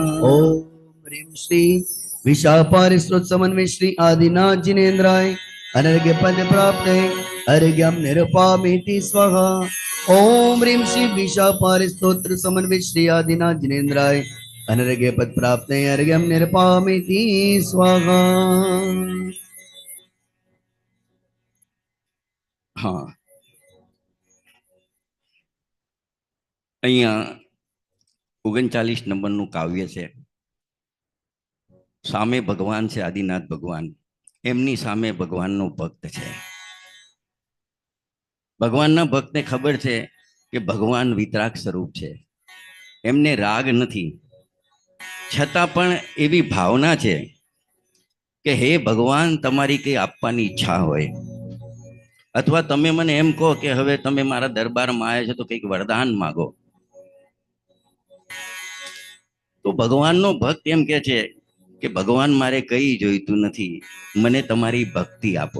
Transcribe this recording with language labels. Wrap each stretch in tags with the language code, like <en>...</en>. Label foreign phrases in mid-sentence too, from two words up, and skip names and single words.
<sa>ओम ह्रीं श्री विशापारि स्रोत समन्वय श्री आदिनाथ जिनेन्द्राय अनर्घ्य पद प्राप्त अर्घ्यम निरुपामिति स्वाहा। ओम ह्रीं श्री विशापारि स्तोत्र समन्वय श्री आदिनाथ जिनेन्द्राय अनर्घ्य पद प्राप्त अर्घ्यम निरुपामिति स्वाहा।</sa> <gu>हाँ, અહીંયા 39 નંબરનું કાવ્ય છે. સામે ભગવાન છે, આદિનાથ ભગવાન, એમની સામે ભગવાનનો ભક્ત છે. ભગવાનના ભક્તને ખબર છે કે ભગવાન વિતરાગ સ્વરૂપ છે, એમને રાગ નથી, છતાં પણ એવી ભાવના છે કે હે ભગવાન, તમારી કઈ આપવાની ઈચ્છા હોય અથવા તમે મને એમ કહો કે હવે તમે મારા દરબારમાં આવ્યા છો તો કંઈક વરદાન માગો, તો ભગવાનનો ભક્ત એમ કે છે કે ભગવાન, મારે કઈ જોઈતું નથી, મને તમારી ભક્તિ આપો.</gu>